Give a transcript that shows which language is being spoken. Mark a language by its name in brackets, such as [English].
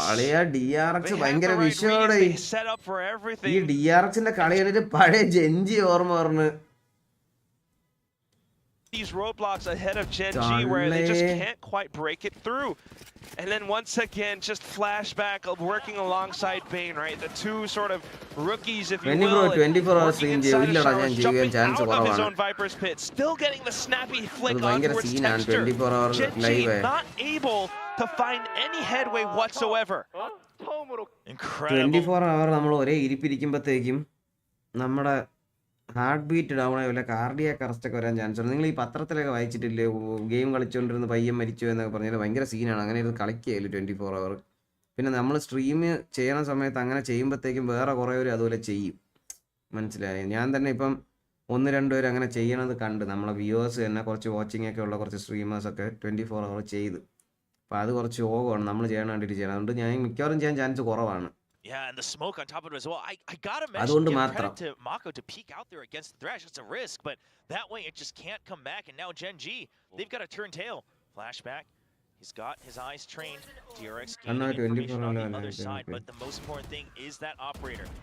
[Malayalam] അളിയാ DRX ഭയങ്കര വിഷയോടെ. ഈ DRXന്റെ കളി കണ്ടിട്ട് പഴയ ജെഞ്ചി ഓർമ്മ പറഞ്ഞു. [English] These roadblocks ahead of Gen.G where they just can't quite break it through. And then once again, just flashback of working alongside Bane, right? The two sort of rookies, if you will. [Malayalam] 24 hours stream ചെയ്യില്ലടാ ഞാൻ ചെയ്യാൻ chance കുറവാണ്. [English] Viper's pit, still getting the snappy flick onwards texture. Gen.G not able to find any headway whatsoever. Incredible. [Malayalam] 24 hour നമ്മൾ ഒരേ ഇരിപ്പിരിക്കുമ്പോഴത്തേക്കും നമ്മുടെ heart beat down ആയി വല്ല cardiac arrest ഒക്കെ വരാൻ ചാൻസ് ഉണ്ട്. നിങ്ങൾ ഈ പത്രത്തിലൊക്കെ വായിച്ചിട്ടില്ലേ ഗെയിം കളിച്ചുകൊണ്ടിരുന്ന പയ്യൻ മരിച്ചു എന്നൊക്കെ പറഞ്ഞാൽ ഭയങ്കര സീനാണ്. അങ്ങനെ ഇത് കളിക്കുകയില്ല 24 hour. പിന്നെ നമ്മൾ സ്ട്രീം ചെയ്യണ സമയത്ത് അങ്ങനെ ചെയ്യുമ്പോഴത്തേക്കും വേറെ കുറേ പേര് അതുപോലെ ചെയ്യും. മനസ്സിലായി? ഞാൻ തന്നെ ഇപ്പം 1-2 പേര് അങ്ങനെ ചെയ്യണത് കണ്ട്. നമ്മളെ വ്യൂവേഴ്സ് തന്നെ കുറച്ച് വാച്ചിങ് ഒക്കെ ഉള്ള കുറച്ച് സ്ട്രീമേഴ്സൊക്കെ 24 hour ചെയ്ത്. അപ്പോൾ അത് കുറച്ച് ഓവമാണ് നമ്മൾ ചെയ്യണ വേണ്ടിയിട്ട് ചെയ്യണം. അതുകൊണ്ട് ഞാൻ മിക്കവാറും ചെയ്യാൻ ചാൻസ് കുറവാണ്. [English] Yeah, and the smoke on top of it as well. I gotta mention, give credit to Mako to peek out there against the Thresh. It's a risk, but that way it just can't come back. And now Gen.G, they've got to turn tail. Flashback. He's got his eyes trained. DRX gaining information on the other side, but the most important thing is that operator.